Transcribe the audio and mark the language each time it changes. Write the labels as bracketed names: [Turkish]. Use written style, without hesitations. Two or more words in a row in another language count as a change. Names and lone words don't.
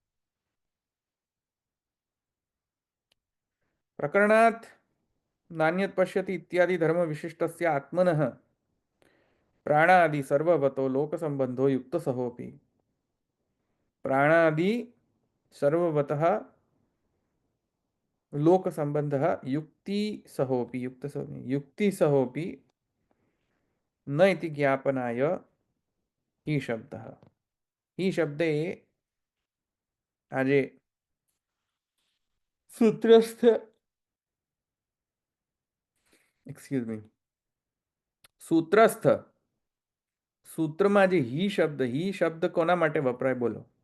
[Sanskrit] પ્રકરણાત નાન્યત પશ્યતિ ઇત્યાદિ ધર્મ વિશિષ્ટસ્ય આત્મનઃ પ્રાણાદિ સર્વવતો લોક સંબંધો યુક્ત સહોપી. પ્રાણાદિ સર્વવતઃ लोकसम्बन्धः युक्तिसहोऽपि न इति ज्ञापनाय हि शब्दः। हि शब्दे [Gujarati] આજે સૂત્રસ્થ [English] excuse me [Gujarati] સૂત્રસ્થ સૂત્રમાં જે হি શબ્દ કોના માટે વપરાય બોલો?